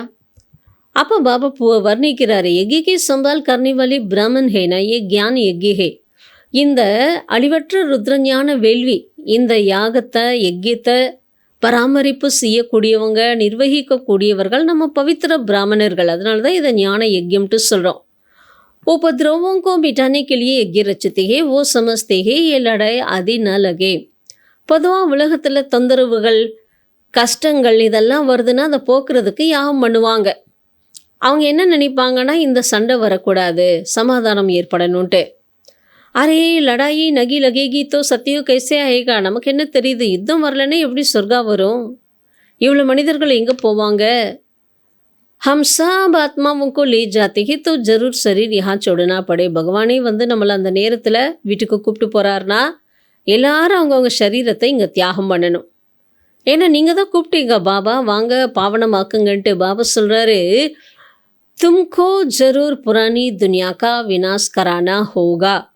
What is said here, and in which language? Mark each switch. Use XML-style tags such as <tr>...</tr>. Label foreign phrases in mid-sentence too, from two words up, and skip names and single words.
<ta>அப்போ பாபா வர்ணிக்கிறாரு,</ta> <hi>यज्ञ संभाल करनेवाले ब्राह्मण हैं ना ये ज्ञान यज्ञ है.</hi> <ta>இந்த அழிவற்ற ருத்ரஞான வேள்வி, இந்த யாகத்தை யஜ்யத்தை பராமரிப்பு செய்யக்கூடியவங்க, நிர்வகிக்கக்கூடியவர்கள் நம்ம பவித்திர பிராமணர்கள். அதனால தான் இதை ஞான யஜ்யம்ட்டு சொல்கிறோம்.</ta> <hi>उपद्रवों को मिटाने के लिए यज्ञ रचते हैं, वो समझते हैं ये लड़ाई आदि न लगे.</hi> <ta>பொதுவாக உலகத்தில் தொந்தரவுகள் கஷ்டங்கள் இதெல்லாம் வருதுன்னா அதை போக்குறதுக்கு யாகம் பண்ணுவாங்க. அவங்க என்ன நினைப்பாங்கன்னா, இந்த சண்டை வரக்கூடாது, சமாதானம் ஏற்படணுன்ட்டு.</ta> <hi>अरे लड़ाई नहीं लगेगी तो सतयुग कैसे आएगा.</hi> <ta>நமக்கு என்ன தெரியுது, யுத்தம் வரலன்னா எப்படி சொர்க்கா வரும், இவ்வளோ மனிதர்கள் எங்கே போவாங்க.</ta> <hi>हम सब आत्माओं को ले जाते हैं तो जरूर शरीर यहाँ छोड़ना पड़े.</hi> <ta>பகவானே வந்து நம்மளை அந்த நேரத்தில் வீட்டுக்கு கூப்பிட்டு போகிறாருன்னா எல்லாரும் அவங்கவுங்க சரீரத்தை இங்கே தியாகம் பண்ணணும். ஏன்னா நீங்கள் தான் கூப்பிட்டீங்க, பாபா வாங்க பாவனமாக்குங்கன்ட்டு. பாபா சொல்கிறாரு,</ta> <hi>तुमको ज़रूर पुरानी दुनिया का विनाश कराना होगा.</hi>